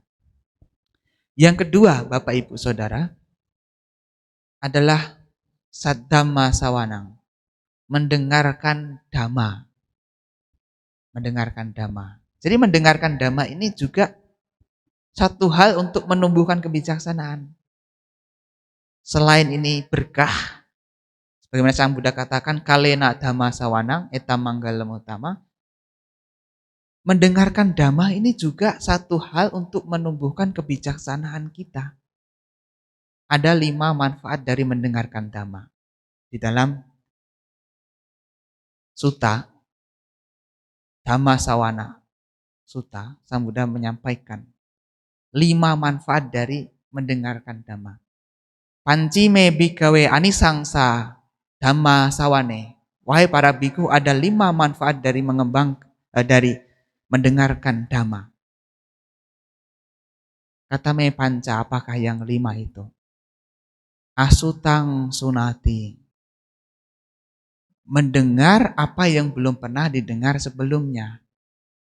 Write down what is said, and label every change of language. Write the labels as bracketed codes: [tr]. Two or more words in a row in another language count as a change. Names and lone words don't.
[id] Yang kedua, Bapak Ibu Saudara, adalah [pi] saddhamma sawanang, [id] mendengarkan dhamma. Mendengarkan dhamma. Jadi mendengarkan dhamma ini juga satu hal untuk menumbuhkan kebijaksanaan. Selain ini berkah, bagaimana Sang Buddha katakan, [pi] kalena dhamma sawanang eta manggalam utama. [id] Mendengarkan dhamma ini juga satu hal untuk menumbuhkan kebijaksanaan kita. Ada 5 manfaat dari mendengarkan dhamma. Di dalam sutta, Dhamma Sawana Sutta, Sang Buddha menyampaikan 5 manfaat dari mendengarkan dhamma. [pi] Pancime bikawe anisangsa dhamma sawane. [id] Wahai para biku, ada 5 manfaat dari dari mendengarkan dhamma. [pi] Kata me panca, [id] apakah yang 5 itu? [pi] Asutang sunati, [id] mendengar apa yang belum pernah didengar sebelumnya.